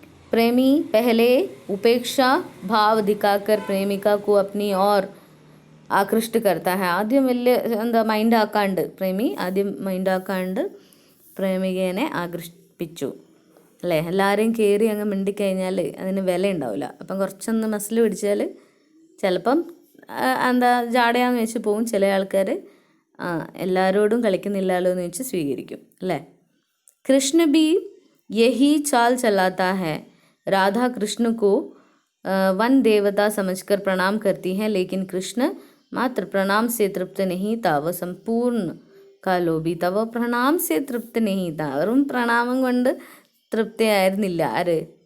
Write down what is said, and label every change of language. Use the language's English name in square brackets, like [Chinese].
[Hindi] प्रेमी पहले उपेक्षा भाव दिखाकर प्रेमिका को अपनी ओर ആകൃഷ്ട करता है. [Malayalam] ആദ്യം വലിയ എന്താ മൈൻഡാക്കാണ്ട് പ്രേമി ആദ്യം മൈൻഡാക്കാണ്ട് പ്രേമികേനെ ആകർഷിപ്പിച്ചു അല്ലേ. എല്ലാവരെയും കയറി അങ്ങ് മിണ്ടിക്കഴിഞ്ഞാൽ അതിന് വില ഉണ്ടാവില്ല. അപ്പം കുറച്ചൊന്ന് മസിൽ പിടിച്ചാൽ ചിലപ്പം എന്താ ജാടയാന്ന് വെച്ച് പോവും. ചില ആൾക്കാർ എല്ലാവരോടും കളിക്കുന്നില്ലല്ലോ എന്ന് വെച്ച് സ്വീകരിക്കും അല്ലേ. [Hindi] കൃഷ്ണ ബി യഹി ചാൽ ചലാता है. राधा कृष्ण को वन देवता समझकर प्रणाम करती हैं, लेकिन कृष्ण मात्र प्रणाम से तृप्त नहीं था. वह संपूर्ण का लोभी था. वह प्रणाम से तृप्त नहीं था. [Malayalam] വെറും പ്രണാമം കൊണ്ട് തൃപ്തിയായിരുന്നില്ല ആര്?